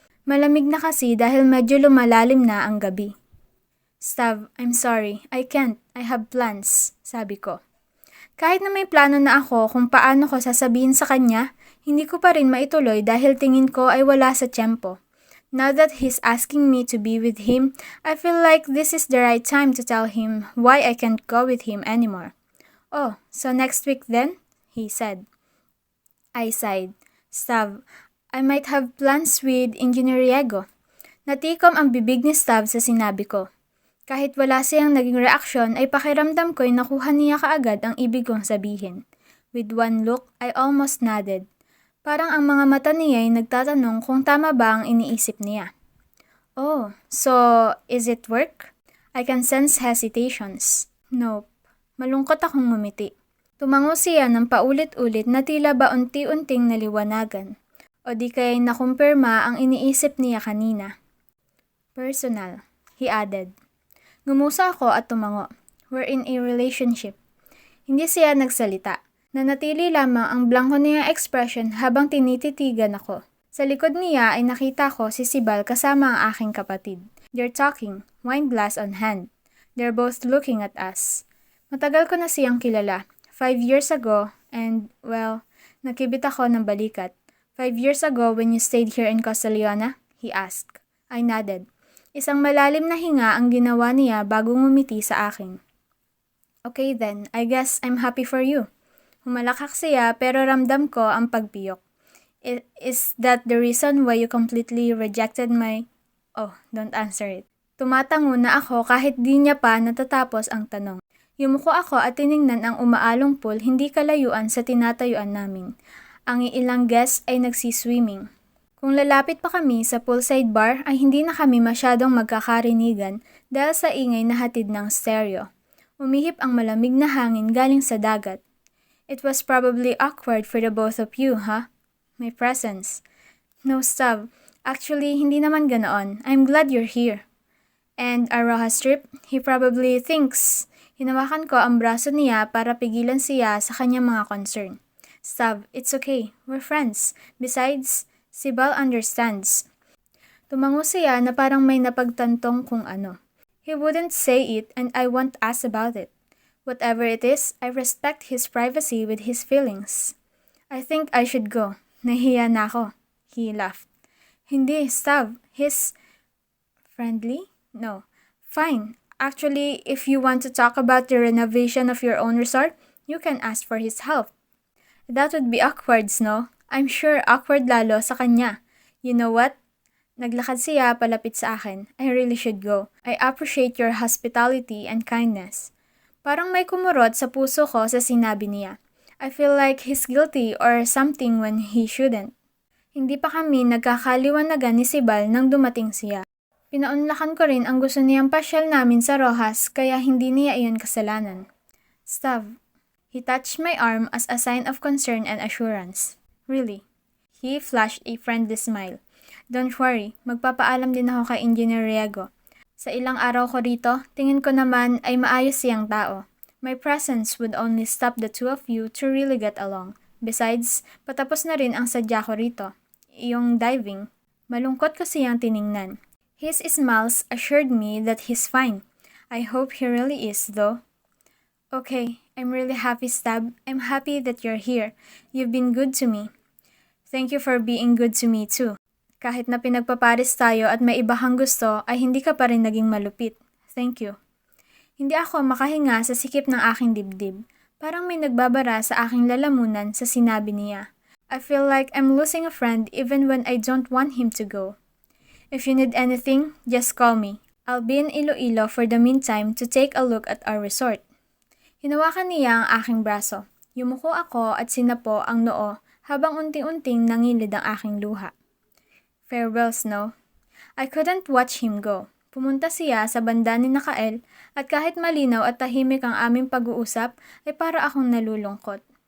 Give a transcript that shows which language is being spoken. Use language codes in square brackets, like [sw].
[tl] Malamig na kasi dahil medyo lumalalim na ang gabi. Stav, [en] I'm sorry. I can't. I have plans, [tl] sabi ko. Kahit na may plano na ako kung paano ko sasabihin sa kanya, hindi ko pa rin maituloy dahil tingin ko ay wala sa tiyempo. [en] Now that he's asking me to be with him, I feel like this is the right time to tell him why I can't go with him anymore. Oh, so next week then? He said. I sighed. Stav, I might have plans with Engineer Riego. [tl] Natikom ang bibig ni Stav sa sinabi ko. Kahit wala siyang naging reaksyon ay pakiramdam ko'y nakuha niya kaagad ang ibig kong sabihin. [en] With one look, I almost nodded. [tl] Parang ang mga mata niya ay nagtatanong kung tama ba ang iniisip niya. [en] Oh, so is it work? I can sense hesitations. [tl] Nope. Malungkot akong ngumiti. Tumango siya ng paulit-ulit na tila ba unti-unting naliwanagan. O di kaya'y nakumpirma ang iniisip niya kanina. [en] Personal, he added. [tl] Ngumusa ako at tumango. [en] We're in a relationship. [tl] Hindi siya nagsalita. Nanatili lamang ang blanko niyang expression habang tinititigan ako. Sa likod niya ay nakita ko si Sibal kasama ang aking kapatid. [en] They're talking, wine glass on hand. They're both looking at us. [tl] Matagal ko na siyang kilala. [en] 5 years ago, and well, [tl] nakibit ako ng balikat. [en] 5 years ago when you stayed here in Costa Leona? He asked. I nodded. [tl] Isang malalim na hinga ang ginawa niya bago ngumiti sa akin. [en] Okay then, I guess I'm happy for you. [tl] Humalakak siya pero ramdam ko ang pagpiyok. [en] Is that the reason why you completely rejected my... Oh, don't answer it. [tl] Tumatango na ako kahit di niya pa natatapos ang tanong. Yumuko ako at tiningnan ang umaalong pool hindi kalayuan sa tinatayuan namin. Ang ilang guests ay nagsiswimming. Kung lalapit pa kami sa poolside bar ay hindi na kami masyadong magkakarinigan dahil sa ingay na hatid ng stereo. Umihip ang malamig na hangin galing sa dagat. [en] It was probably awkward for the both of you, huh? My presence. No, Stav. Actually, [tl] hindi naman ganoon. [en] I'm glad you're here. And Aroha Strip, he probably thinks. [tl] Hinawakan ko ang braso niya para pigilan siya sa kanyang mga concern. [en] Stav, it's okay. We're friends. Besides, Sibal understands. [tl] Tumango siya na parang may napagtantong kung ano. [en] He wouldn't say it and I won't ask about it. Whatever it is, I respect his privacy with his feelings. I think I should go. [tl] Nahiya na ako. [en] He laughed. Hindi, Stav. He's friendly? No. Fine. Actually, if you want to talk about the renovation of your own resort, you can ask for his help. That would be awkward, no? I'm sure awkward [tl] lalo sa kanya. [en] You know what? [tl] Naglakad siya palapit sa akin. [en] I really should go. I appreciate your hospitality and kindness. [tl] Parang may kumurot sa puso ko sa sinabi niya. [en] I feel like he's guilty or something when he shouldn't. [tl] Hindi pa kami nagkakaliwanagan ni Sibal nang dumating siya. Pinaunlakan ko rin ang gusto niyang pasyal namin sa Rojas kaya hindi niya iyon kasalanan. Stav. [en] He touched my arm as a sign of concern and assurance. Really? He flashed a friendly smile. Don't worry, [tl] magpapaalam din ako kay Engineer Riego. Sa ilang araw ko rito, tingin ko naman ay maayos siyang tao. [en] My presence would only stop the two of you to really get along. [tl] Besides, patapos na rin ang sadya ko rito. Iyong diving. Malungkot ko siyang tiningnan. [en] His smiles assured me that he's fine. I hope he really is, though. Okay, I'm really happy, Stab. I'm happy that you're here. You've been good to me. Thank you for being good to me, too. [tl] Kahit na pinagpaparis tayo at may iba kang gusto, ay hindi ka pa rin naging malupit. [en] Thank you. [tl] Hindi ako makahinga sa sikip ng aking dibdib. Parang may nagbabara sa aking lalamunan sa sinabi niya. [en] I feel like I'm losing a friend even when I don't want him to go. If you need anything, just call me. I'll be in Iloilo for the meantime to take a look at our resort. [tl] Hinawakan niya ang aking braso. Yumuko ako at sinapo ang noo habang unti-unting nangilid ang aking luha. Farewell, Snow. [en] I couldn't watch him go. [tl] Pumunta siya sa banda ni Nakael at kahit malinaw at tahimik ang aming pag-uusap ay para akong nalulungkot.